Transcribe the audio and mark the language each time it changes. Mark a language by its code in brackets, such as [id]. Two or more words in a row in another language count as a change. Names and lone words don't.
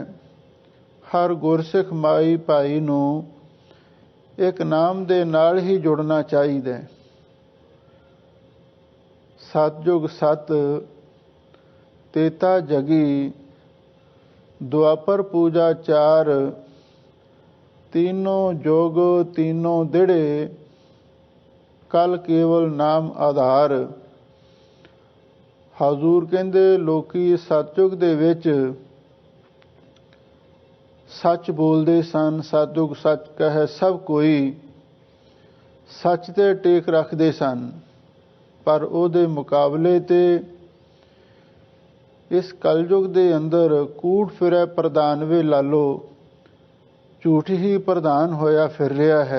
[pa] ਹਰ ਗੁਰਸਿੱਖ ਮਾਈ ਭਾਈ ਨੂੰ ਇੱਕ ਨਾਮ ਦੇ ਨਾਲ ਹੀ ਜੁੜਨਾ ਚਾਹੀਦਾ। ਸਤਿਯੁਗ ਸਤ ਤੇਤਾ ਜਗੀ, ਦੁਆਪਰ ਪੂਜਾ ਚਾਰ। ਤੀਨੋਂ ਜੋਗ ਤੀਨੋਂ ਦਿੜੇ, ਕਲ ਕੇਵਲ ਨਾਮ ਆਧਾਰ। ਹਜ਼ੂਰ ਕਹਿੰਦੇ ਲੋਕੀ ਸਤਿਯੁਗ ਦੇ ਵਿੱਚ ਸੱਚ ਬੋਲਦੇ ਸਨ। ਸਤਿਯੁਗ ਸੱਚ ਕਹੈ ਸਭ ਕੋਈ, ਸੱਚ ਤੇ ਟੇਕ ਰੱਖਦੇ ਸਨ। ਪਰ ਉਹਦੇ ਮੁਕਾਬਲੇ ਤੇ ਇਸ ਕਲਯੁਗ ਦੇ ਅੰਦਰ ਕੂੜ ਫਿਰੈ ਪ੍ਰਧਾਨ ਵੇ ਲਾਲੋ, ਝੂਠ ਹੀ ਪ੍ਰਧਾਨ ਹੋਇਆ ਫਿਰ ਰਿਹਾ ਹੈ।